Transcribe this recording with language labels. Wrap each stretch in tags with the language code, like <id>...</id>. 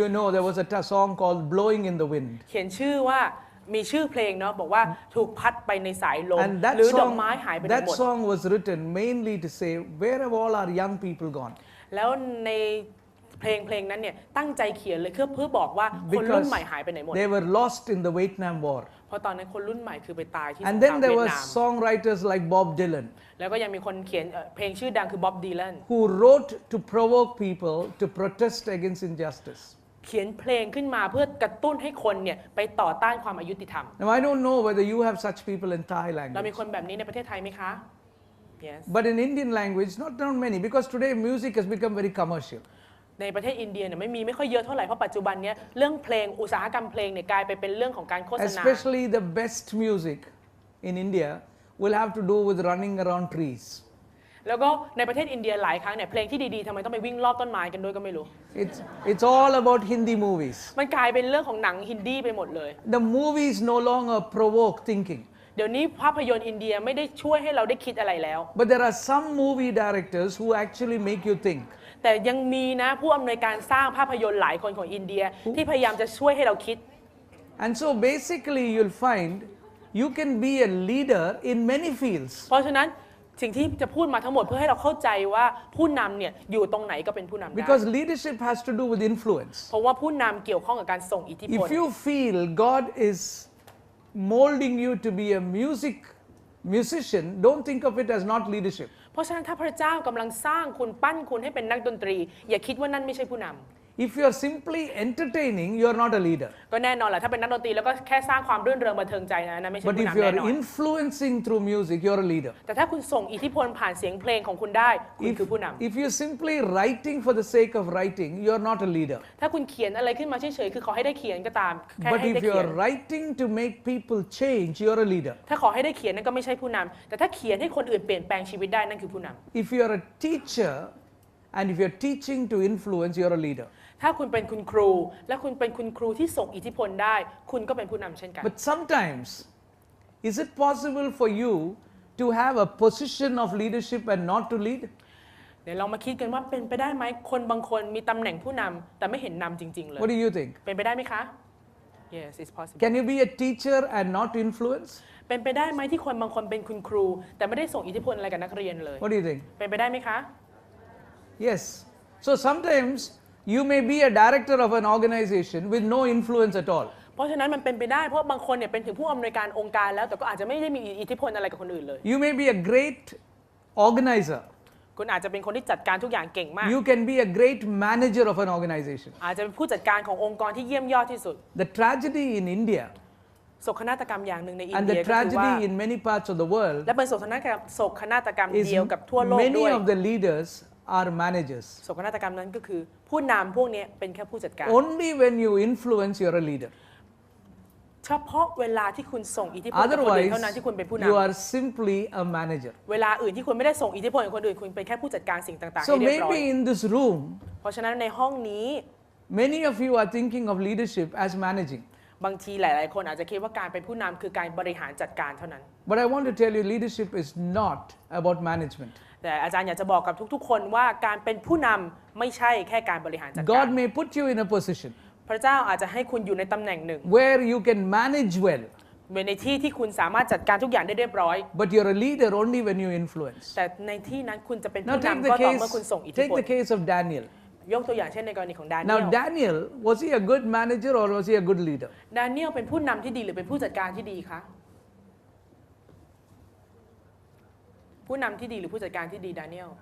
<en>you know, there was a song called Blowing in the Wind.</en> <th>เขียนชื่อว่ามีชื่อเพลงเนาะบอกว่าถูกพัดไปในสายลม</th> <en>And</en> <th>หรือดอกไม้หายไปไหนหม</th> <en>that</en> <th>ด</th> <en>song was written mainly to say, where have all our young people gone?</en> <th>แล้วในเพลงนั้นเนี่ยตั้งใจเขียนเลยเพื่อบอกว่าคนรุ่นใหม่หายไปไหนหมด</th> <en>they were lost in the Vietnam War.</en> <th>เพราะตอนนั้นคนรุ่นใหม่คือไปตายที่สงค</th> <en>And</en> <th>ราม</th> <en>then</en> <th>เวี</th> <en>there</en> <th>ยด</th> <en>were</en> <th>นาม</th> <en>songwriters like Bob Dylan</en> <th>แล้วก็ยังมีคนเขียนเพลงชื่อดังคือบ๊อบดีแลน</th> <en>who wrote to provoke people to protest against injustice.</en> <th>เขียนเพลงขึ้นมาเพื่อกระตุ้นให้คนเนี่ยไปต่อต้านความอายุติธรรม</th> <en>Now I don't know whether you have such people in Thai</en> <th>เรามี</th> <en>language.</en> <th>คนแบบนี้ในประเทศไทยไหมคะ</th> <en>yes But in Indian language, not many, because today music has become very commercial.</en> <th>ในประเทศอินเดียเนี่ยไม่ค่อยเยอะเท่าไหร่เพราะปัจจุบันเนี้ยเรื่องเพลงอุตสาหกรรมเพลงเนี่ยกลายไปเป็นเรื่องของการโฆษณา</th> <en>Especially the best music in India will have to do with running around trees.</en> <th>แล้วก็ในประเทศอินเดียหลายครั้งเนี่ยเพลงที่ดีๆทำไมต้องไปวิ่งรอบต้นไม้กันด้วยก็ไม่รู้</th> <en>It's all about Hindi movies.</en> <th>มันกลายเป็นเรื่องของหนังฮินดีไปหมดเลย</th> <en>The movies no longer provoke thinking.</en> <th>เดี๋ยวนี้ภาพยนตร์อินเดียไม่ได้ช่วยให้เราได้คิดอะไรแล้ว</th> <en>But there are some movie directors who actually make you think.</en> <th>แต่ยังมีนะผู้อำนวยการสร้างภาพยนตร์หลายคนของอินเดียที่พยายามจะช่วยให้เราคิด</th> <en>And so basically you'll find you can be a leader in many fields.</en> <th>เพราะฉะนั้นสิ่งที่จะพูดมาทั้งหมดเพื่อให้เราเข้าใจว่าผู้นำเนี่ยอยู่ตรงไหนก็เป็นผู้นำได้</th> <en>Because leadership has to do with influence.</en> <th>เพราะว่าผู้นำเกี่ยวข้องกับการส่งอิทธิพล</th> <en>If you feel God is molding you to be a musician, don't think of it as not leadership.</en> <th>เพราะฉะนั้นถ้าพระเจ้ากำลังสร้างคุณปั้นคุณให้เป็นนักดนตรี อย่าคิดว่านั่นไม่ใช่ผู้นำ</th> <en>If you are simply entertaining, you are not a leader.</en> <th>ก็แน่นอนแหละถ้าเป็นนักดนตรีแล้วก็แค่สร้างความรื่นเริงบันเทิงใจนะไม่ใช่</th> <en>But</en> <th>ผู้</th> <en>if</en> <th>นำ</th> <en>you</en> <th>แน่</th> <en>are</en> <th>นอน</th> <en>influencing through music, you are a leader.</en> <th>แต่ถ้าคุณส่งอิทธิพลผ่านเสียงเพลงของคุณได้คุณคือผู้นำ</th> <en>If you're simply writing for the sake of writing, you are not a leader.</en> <th>ถ้าคุณเขียนอะไรขึ้นมาเฉยๆคือขอให้ได้เขียนก็ตามแค่</th> <en>But</en> <th>ให้</th> <en>if</en> <th>ได้</th> <en>you</en> <th>เขียน</th> <en>are writing to make people change, you are a leader.</en> <th>ถ้าขอให้ได้เขียนนั่นก็ไม่ใช่ผู้นำแต่ถ้าเขียนให้คนอื่นเปลี่ยนแปลงชีวิตได้นั่นคือผู้นำ</th> <en>If you are a teacher and if you're teaching to influence, you are a leader.</en> <th>ถ้าคุณเป็นคุณครูและคุณเป็นคุณครูที่ส่งอิทธิพลได้คุณก็เป็นผู้นำเช่นกัน</th> <en>But sometimes, is it possible for you to have a position of leadership and not to lead?</en> <th>เดี๋ยวเรามาคิดกันว่าเป็นไปได้ไหมคนบางคนมีตำแหน่งผู้นำแต่ไม่เห็นนำจริงๆเลย</th> <en>What do you think?</en> <th>เป็นไปได้ไหมคะ</th> <en>Yes it's possible Can you be a teacher and not influence?</en> <th>เป็นไปได้ไหมที่คนบางคนเป็นคุณครูแต่ไม่ได้ส่งอิทธิพลอะไรกับนักเรียนเลย</th> <en>What do you think?</en> <th>เป็นไปได้ไหมคะ</th> <en>Yes. So sometimes you may be a director of an organization with no influence at all.</en> <th>เพราะฉะนั้นมันเป็นไปได้เพราะบางคนเนี่ยเป็นถึงผู้อำนวยการองค์การแล้วแต่ก็อาจจะไม่ได้มีอิทธิพลอะไรกับคนอื่นเลย</th> <en>You may be a great organizer.</en> <th>คุณอาจจะเป็นคนที่จัดการทุกอย่างเก่งมาก</th> <en>You can be a great manager of an organization.</en> <th>อาจจะเป็นผู้จัดการขององค์กรที่เยี่ยมยอดที่สุด</th> <en>The tragedy in India</en> <th>โศกนาฏกรรมอย่างหนึ่งในอิน</th> <en>and</en> <th>เดีย</th> <en>the</en> <th>ก็คือว่า</th> <en>tragedy in many parts of the world</en> <th>และเป็นโศกนาฏกรรม</th> <en>is</en> <th>เดียวกับทั่วโลก</th> <en>many</en> <th>ด้วย</th> <en>of the leaders are managers.</en> <th>โศกนาฏกรรมนั้นก็คือผู้นำพวกนี้เป็นแค่ผู้จัดการ</th> <en>Only when you influence, you're a leader.</en> <th>เฉพาะเวลาที่คุณส่งอิทธิพลกับคนอื่น</th> <en>Otherwise,</en> <th>เท่านั้นที่คุณเป็นผู้น</th> <en>you are simply a manager.</en> <th>ำเวลาอื่นที่คุณไม่ได้ส่งอิทธิพลกับคนอื่นคุณเป็นแค่ผู้จัดการสิ่งต่างๆ</th> <en>So</en> <th>ให้เรียบร้อย</th> <en>maybe in this room,</en> <th>เพราะฉะนั้นในห้องนี้</th> <en>many of you are thinking of leadership as managing.</en> <th>บางทีหลายๆคนอาจจะคิดว่าการเป็นผู้นำคือการบริหารจัดการเท่านั้น</th> <en>But I want to tell you, leadership is not about management.</en> <th>แต่อาจารย์อยากจะบอกกับทุกๆ คนว่าการเป็นผู้นำไม่ใช่แค่การบริหารจัดการ</th> <en>God may put you in a position</en> <th>พระเจ้าอาจจะให้คุณอยู่ในตำแหน่งหนึ่ง</th> <en>where you can manage well,</en> <th>ในที่ที่คุณสามารถจัดการทุกอย่างได้เรียบร้อย</th> <en>but you're a leader only when you influence.</en> <th>แต่ในที่นั้นคุณจะเป็น</th> <en>Now</en> <th>ผู้</th> <en>take</en> <th>นำ</th> <en>the</en> <th>ก็ต่อเมื่อคุณส่งอิท</th> <en>case,</en> <th>ธิพ</th> <en>take</en> <th>ล</th> <en>the case of Daniel.</en> <th>ยกตัวอย่างเช่นในกรณีของดาเนีย</th> <en>Now</en> <th>ล</th> <en>Daniel, was he a good manager or was he a good leader?</en> <th>ดาเนียลเป็นผู้นำที่ดีหรือเป็นผู้จัดการที่ดีคะผู้นำที่ดีหรือผู้จัดการที่ดีดาเนียล</th>